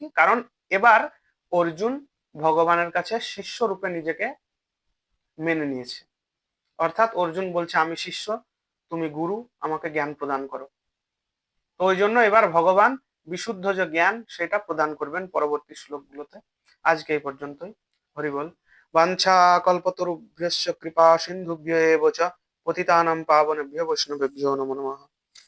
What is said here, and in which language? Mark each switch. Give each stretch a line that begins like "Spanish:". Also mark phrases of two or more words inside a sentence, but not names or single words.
Bangla: কারণ এবার অর্জুন ভগবানের কাছে শিষ্য রূপে নিজেকে মেনে নিয়েছে। অর্থাৎ অর্জুন বলছে আমি শিষ্য, তুমি গুরু, আমাকে জ্ঞান প্রদান করো। তো ওই জন্য এবার ভগবান বিশুদ্ধ যে জ্ঞান সেটা প্রদান করবেন পরবর্তী শ্লোকগুলোতে। আজকে এই পর্যন্তই। হরি বল।
Sanskrit: বাঞ্ছা কল্পতরুভ্যশ্চ কৃপা সিন্ধুভ্য এব চ পতিতানাং পাবনেভ্যো বৈষ্ণবেভ্যো নমো নমঃ।